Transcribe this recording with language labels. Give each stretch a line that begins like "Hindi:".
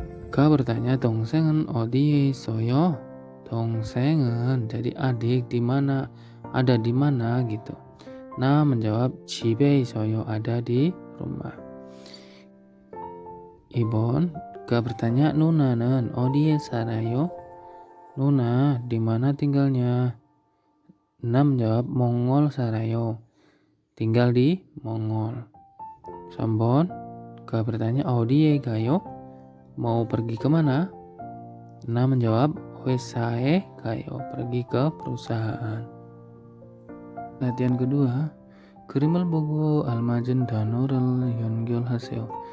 Indonesian: Ka bertanya,
Korean: 동생은 어디에 있어요?
Indonesian: 동생은 jadi adik, di mana, ada di mana gitu. Na menjawab,
Korean: 집에 있어요,
Indonesian: ada di rumah. Ibon, Ka bertanya,
Korean: 누나는 어디에 살아요?
Indonesian: Nuna di mana tinggalnya? Na menjawab, Mongol 살아요, tinggal di Mongol. Sambon, Ka bertanya,
Korean: 어디에 가요?
Indonesian: Mau pergi kemana? Na menjawab,
Korean: 회사에 가요,
Indonesian: pergi ke perusahaan. Latihan kedua,
Korean: 그림을 보고 알맞은 단어를 연결하세요.